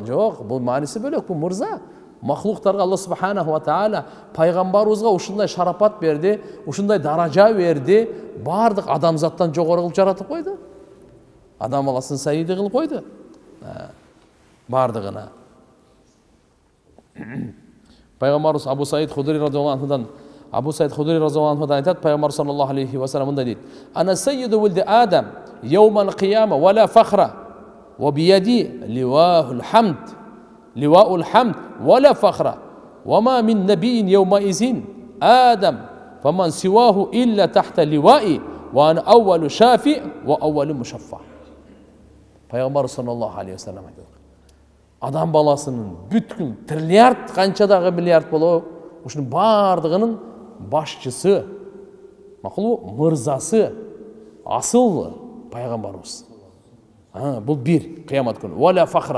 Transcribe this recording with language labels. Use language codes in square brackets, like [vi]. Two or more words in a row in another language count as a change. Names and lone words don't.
[ky] Жок, бул мааниси бөлөк, бул мырза. Махлуктарга Алла [ar] سبحانه وتعالى [ky] пайгамбарыбызга ушундай шарапат берди, ушундай даража берди, бардык адамзаттан жогору кылып жаратып койду. Адам баласын сайиди кылып койду. Бардыгына. Пайгамбарыбыз Абу Саид Худри радhiyallahu anhu'dan айтат, пайгамбар [ar] صلى الله عليه وسلم [ky] мындай дейт: [ar] "أنا سيد ولد آدم يوم القيامة ولا فخر وبيدي لواء الحمد ولا فخر وما من نبي يومئذ آدم فمن سواه إلا تحت لوائي وأنا أول شافع وأول مشفع". [ky] Пайгамбар [ar] صلى الله عليه وسلم [ky] айтат: Адам баласынын бүткүл триллиард, канчадагы миллиард болобу, ушунун бардыгынын башчысы, макулу мырзасы, асыл пайгамбарыбыз. Бул бир кыямат күнү. [ar] ولا فخر.